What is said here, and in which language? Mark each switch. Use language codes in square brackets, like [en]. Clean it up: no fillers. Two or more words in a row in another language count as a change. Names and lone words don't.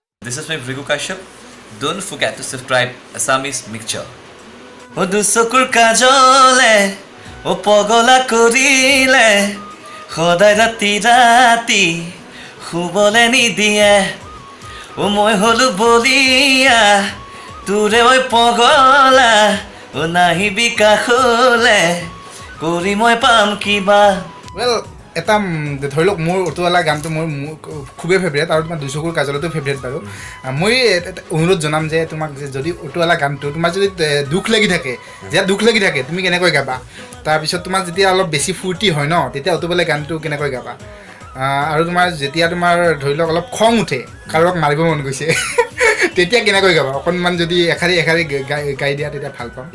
[en] This is my Vrigu Kashyap. Don't forget to subscribe Assamese Mixture. [as] অ' দুচকুৰ কাজলে, অ' পগলা কৰিলে, সদায় ৰাতি ৰাতি, শুবলৈ নিদিয়ে, অ' মই হ'লো বলিয়া, তোৰে অই পগলা, অ' নাহি বিকাহোলে, কৰি মই পাম কিবা. [en] Well, [as] এটা ধৰি লওক মোৰ অটোৱালা গানটো মোৰ খুবেই ফেভৰেট আৰু তোমাৰ দুচকুৰ কাজলতো ফেভৰেট বাৰু মই অনুৰোধ জনাম যে তোমাক যদি অটোৱালা গানটো তোমাৰ যদি দুখ লাগি থাকে তুমি কেনেকৈ গাবা তাৰপিছত তোমাৰ যেতিয়া অলপ বেছি ফূৰ্তি হয় ন তেতিয়া অটোৱালা গানটো কেনেকৈ গাবা আৰু তোমাৰ যেতিয়া তোমাৰ ধৰি লওক অলপ খং উঠে কাৰোবাক মাৰিব মন গৈছে তেতিয়া কেনেকৈ গাবা অকণমান যদি এখাৰি গাই দিয়া তেতিয়া ভাল পাম